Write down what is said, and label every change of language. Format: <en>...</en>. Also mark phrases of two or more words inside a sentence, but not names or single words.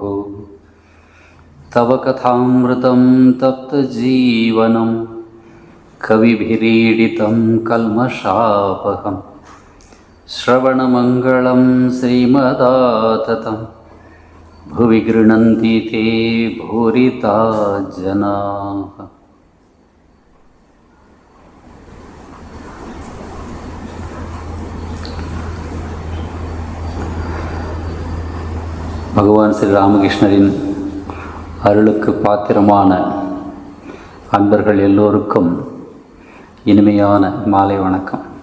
<sa>तव कथामृतं तप्तजीवनं कविभिरीडितं कल्मषापहम् श्रवणमङ्गलं श्रीमदाततं भुवि गृह्णन्ति ते भूरिता जनाः।</sa> <ta>பகவான் ஸ்ரீ ராமகிருஷ்ணரின் அருளுக்கு பாத்திரமான அன்பர்கள் எல்லோருக்கும் இனிமையான மாலை வணக்கம்.</ta>